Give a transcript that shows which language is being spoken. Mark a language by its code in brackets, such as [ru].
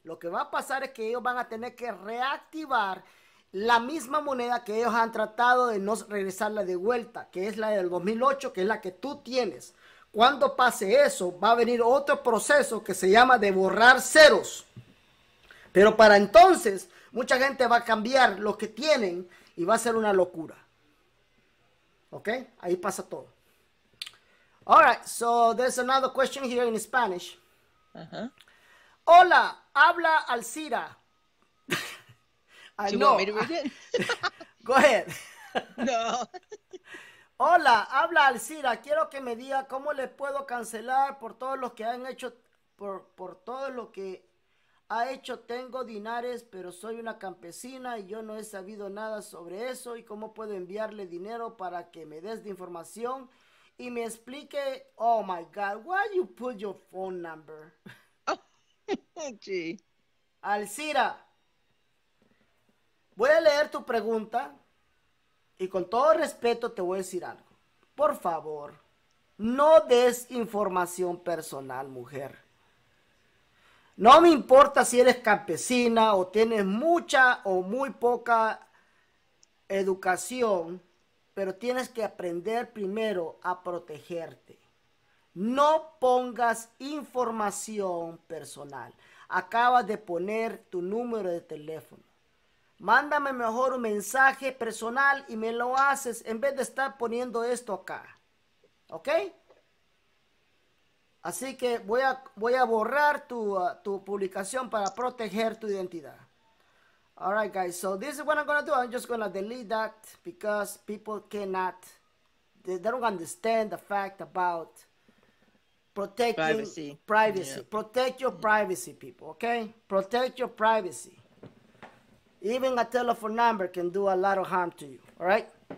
[es] Lo que va a pasar es que ellos van a tener que reactivar la misma moneda que ellos han tratado de no regresarla de vuelta, que es la del 2008, que es la que tú tienes. Cuando pase eso, va a venir otro proceso que se llama de borrar ceros. Pero para entonces, mucha gente va a cambiar lo que tienen y va a ser una locura. ¿Ok? Ahí pasa todo. [en] All right, so there's another question here in Spanish. [es] Hola, habla Alcira. [en] Do you want me to read it? Go ahead. No. [es] Hola, habla Alcira. Quiero que me diga cómo le puedo cancelar por todo lo que han hecho, por todo lo que ha hecho. Tengo dinares, pero soy una campesina y yo no he sabido nada sobre eso. Y cómo puedo enviarle dinero para que me des de información y me explique. [en] Oh my God, why you put your phone number? Oh, gee. [es] Alcira, voy a leer tu pregunta y con todo respeto te voy a decir algo. Por favor, no des información personal, mujer. No me importa si eres campesina o tienes mucha o muy poca educación, pero tienes que aprender primero a protegerte. No pongas información personal. Acabas de poner tu número de teléfono. Mándame mejor un mensaje personal y me lo haces en vez de estar poniendo esto acá. ¿Ok? Así que voy a borrar tu publicación para proteger tu identidad. [en] All right, guys. So this is what I'm going to do. I'm just going to delete that because people cannot, they don't understand the fact about protecting privacy. Yeah. Protect your privacy, people, okay? Protect your privacy. Even a telephone number can do a lot of harm to you, all right?